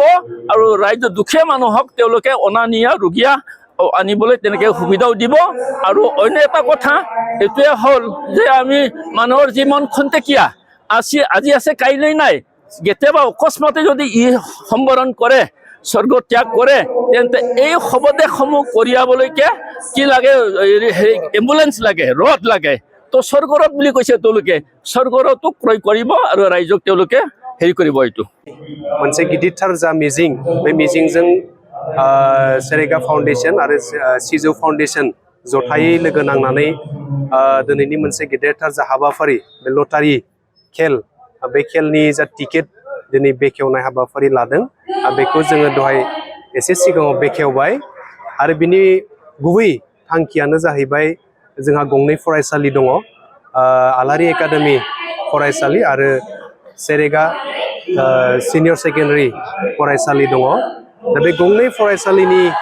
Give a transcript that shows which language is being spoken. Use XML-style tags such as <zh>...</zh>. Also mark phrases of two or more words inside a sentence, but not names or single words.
<as>আৰু ৰাজ্যৰ দুখীয়া মানুহক তেওঁলোকে অনা নিয়া ৰোগীয়া আনিবলৈ তেনেকৈ সুবিধাও দিব আৰু অন্য এটা কথা এইটোৱে হ'ল যে আমি মানুহৰ জীৱন খন্তেকীয়া আজি আছে কাইলৈ নাই কেতিয়াবা অকস্মাতে যদি সম্বৰণ কৰে স্বৰ্গ ত্যাগ কৰে তেন্তে এই শৱদেহসমূহ কঢ়িয়াবলৈকে কি লাগে এম্বুলেন্স লাগে ৰথ লাগে তো স্বৰ্গৰথ বুলি কৈছে তেওঁলোকে স্বৰ্গৰথো ক্ৰয় কৰিব আৰু ৰাইজক তেওঁলোকে হেৰি কৰিব এইটো</as> <brx>मोनसे गिदिरथार जा मिजिं बे मिजिंजों सेरेगा फाउन्डेसन आरो सिजौ फाउन्डेसन जथायै लोगो नांनानै दिनैनि मोनसे गिदिरथार जा हाबाफारि बे लटारि खेल बे खेलनि जा टिकेट दिनै बेखेवनाय हाबाफारि लादों बेखौ जोङो दहाय एसे सिगाङाव बेखेवबाय आरो बिनि गुबै थांखियानो जाहैबाय जोंहा गंनै फरायसालि दङ आलारि एकाडेमि फरायसालि आरो सेरेगा सिनियर सेकेन्डारि फरायसालि दङ दा बे गंनै फरायसालिनि</brx>